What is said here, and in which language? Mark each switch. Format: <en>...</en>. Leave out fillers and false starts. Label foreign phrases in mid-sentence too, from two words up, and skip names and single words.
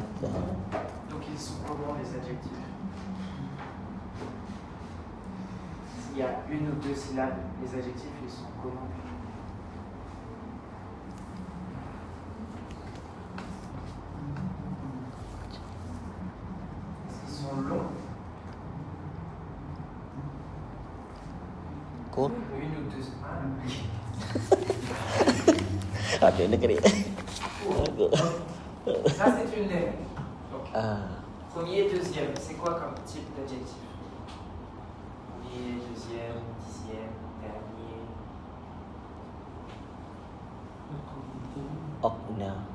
<fr>Donc ils sont comment les adjectifs? S'il y a une ou deux syllabes, les adjectifs ils sont comment? Est-ce qu'ils sont longs? Court. Une ou deux.</fr> <ms>Ah, dia nak kena.</ms> <fr>Ça c'est une règle. Donc, premier et deuxième, c'est quoi comme type d'adjectif? Premier, deuxième, dixième, dernier. Okna.</fr>